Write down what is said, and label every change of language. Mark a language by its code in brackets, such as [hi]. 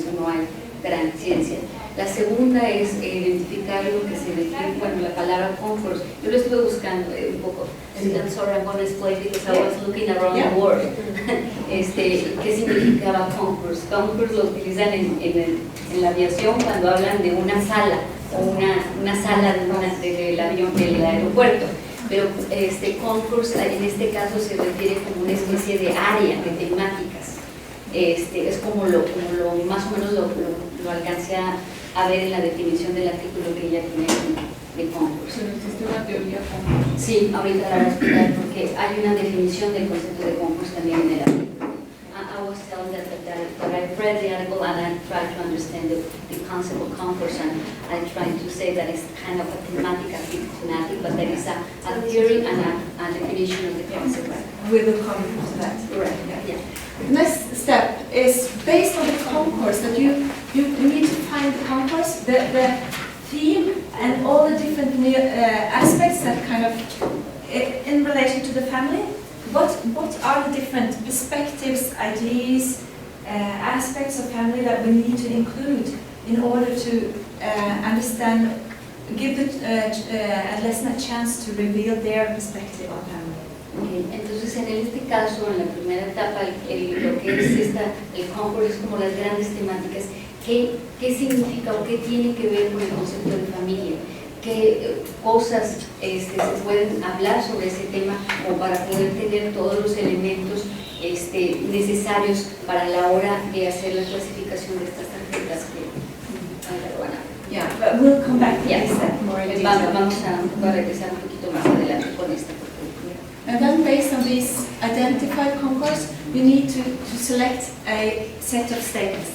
[es] Eso no hay gran ciencia. La segunda es identificar lo que se define, bueno, la palabra concourse. Yo lo estuve buscando un poco. [en] I'm sorry, I'm going to explain because I was looking around the world. [es] ¿Qué significaba concourse? Concourse lo utilizan en la aviación cuando hablan de una sala o una sala del avión, del aeropuerto. Pero concourse en este caso se refiere como una especie de área, de temáticas. Es como más o menos lo alcancé a ver en la definición del artículo que ella tiene de concourse. ¿Existe una teoría concourse? Sí, ahorita la voy a explicar porque hay una definición del concepto de concourse también en el artículo. [en] I was telling that I read the article and I tried to understand the concept of concourse, and I tried to say that it's kind of a thematic, but there is a theory and a definition of the concept. We will come to that. Right. Yeah. Next step is based on the concourse that you need to find the concourse, the theme, and all the different aspects that kind of in relation to the family. What are the different perspectives, ideas, aspects of family that we need to include in order to understand, give the lesson a chance to reveal their perspective on family? Okay. [es] Entonces, en este caso, en la primera etapa, lo que es el concourse es como las grandes temáticas. ¿Qué significa o qué tiene que ver con el concepto de familia? ¿Qué cosas se pueden hablar sobre ese tema o para poder tener todos los elementos necesarios para la hora de hacer la clasificación de estas tarjetas que van a ver? [en] Yeah, but we'll come back to this more in detail. [es] Vamos a regresar un poquito más adelante con esta. [en] And then, based on this identified concourse, you need to select a set of statements.